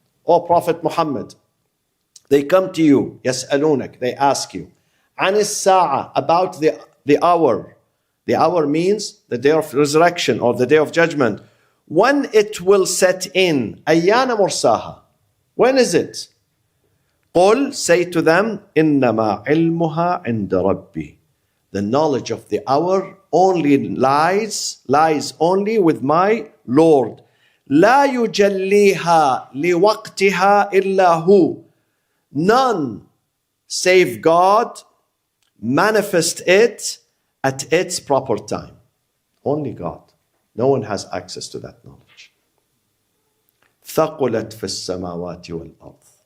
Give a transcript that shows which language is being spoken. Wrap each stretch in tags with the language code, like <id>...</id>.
<en>O Prophet Muhammad, they come to you,</en> <ar>يَسْأَلُونَك,</ar> <en>they ask you,</en> <ar>عَنِ السَّاعَةِ,</ar> <en>about the hour. The hour means the day of resurrection or the day of judgment. When it will set in,</en> <ar>أَيَّانَ مُرْسَاهَا.</ar> <en>When is it?</en> <ar>قُلْ,</ar> <en>say to them,</en> <ar>إِنَّمَا عِلْمُهَا عِنْدَ رَبِّي.</ar> <en>The knowledge of the hour only lies only with my Lord.</en> <ar>لا يجليها لوقتها إلا هو.</ar> <en>None save God manifest it at its proper time. Only God. No one has access to that knowledge.</en> <ar>ثقلت في السماوات والأرض.</ar>